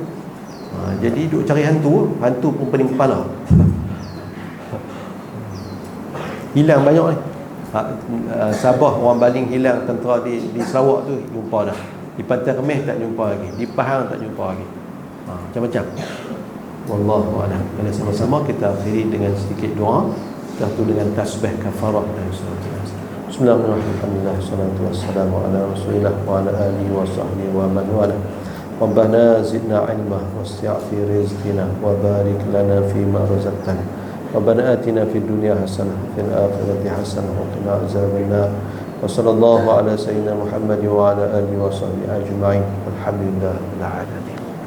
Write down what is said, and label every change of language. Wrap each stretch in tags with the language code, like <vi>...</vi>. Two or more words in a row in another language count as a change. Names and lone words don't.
<ms>Jadi duk cari hantu. Hantu pun pening kepala. Hilang banyak ni. Sabah orang baling hilang tentera di Sarawak tu jumpa dah. Di Pantai Kemis tak jumpa lagi. Di Pahang tak jumpa lagi. Macam-macam.</ms> <ar>والله أعلم.</ar> <ms>Kalau sama-sama kita akhiri dengan sedikit doa, satu dengan tasbih kafarah dan salat.</ms> <ar>بسم الله الرحمن الرحيم. والصلاة والسلام على رسول الله وعلى آله وصحبه ومن والاه. ربنا زدنا علما ووسع في رزقنا وبارك لنا فيما رزقتنا. ربنا آتنا في الدنيا حسنة وفي الآخرة حسنة وقنا عذاب النار. وصلى الله على سيدنا محمد وعلى آله وصحبه أجمعين. الحمد لله رب العالمين.</ar>